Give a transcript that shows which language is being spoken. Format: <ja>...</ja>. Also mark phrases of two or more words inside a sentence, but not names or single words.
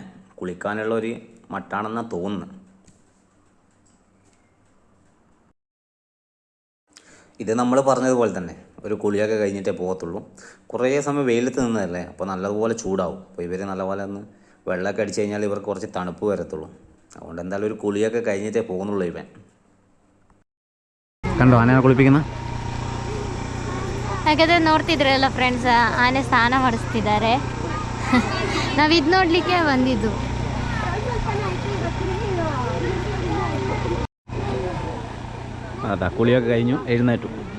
<ml>കുളിക്കാനുള്ളൊരു മട്ടാണെന്നാണ് തോന്നുന്നത്. ഇത് നമ്മൾ പറഞ്ഞതുപോലെ തന്നെ ഒരു കുളിയൊക്കെ കഴിഞ്ഞിട്ടേ പോകത്തുള്ളൂ. കുറേ സമയം വെയിലത്ത് നിന്നതല്ലേ, അപ്പോൾ നല്ലതുപോലെ ചൂടാവും. അപ്പോൾ ഇവർ നല്ലപോലെ ഒന്ന് വെള്ളമൊക്കെ അടിച്ചു കഴിഞ്ഞാൽ ഇവർക്ക് കുറച്ച് തണുപ്പ് വരത്തുള്ളൂ. അതുകൊണ്ട് എന്തായാലും ഒരു കുളിയൊക്കെ കഴിഞ്ഞിട്ടേ പോകുന്നുള്ളൂ ഇവൻ. കണ്ടോ ആനയെ കുളിപ്പിക്കുന്ന.</ml> <kn>ಹಾಗಾದರೆ ನೋಡ್ತಿದ್ರಲ್ಲ ಫ್ರೆಂಡ್ಸ್, ಆನೆ ಸ್ನಾನ ಮಾಡಿಸ್ತಿದ್ದಾರೆ. ನಾವು ಇದು ನೋಡಲಿಕ್ಕೆ ಬಂದಿದ್ದು.</kn> <ml>അതാ കുളിയൊക്കെ കഴിഞ്ഞു എഴുന്നേറ്റു.</ml>